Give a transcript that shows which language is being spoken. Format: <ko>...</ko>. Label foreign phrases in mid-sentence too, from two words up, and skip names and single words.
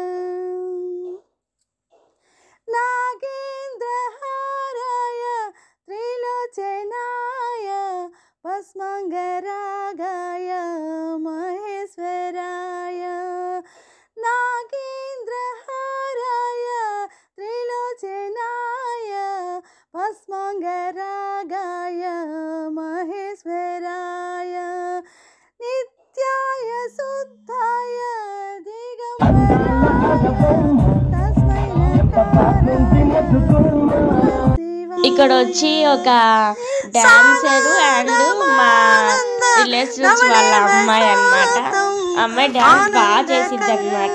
<sa>नागेन्द्रहाराय त्रिलोचनाय भस्माङ्गरागाय महेश्वराय नागेन्द्रहाराय त्रिलोचनाय भस्माङ्गरागाय महेश्वराय नित्याय शुद्धाय</sa> <te>ఇక్కడ వచ్చి ఒక</te> <en>dancer and</en> <te>మా రిలేటివ్స్ వాళ్ళ అమ్మాయి అన్నమాట. అమ్మాయి డాన్స్ బాగా చేసిద్ది అనమాట.</te>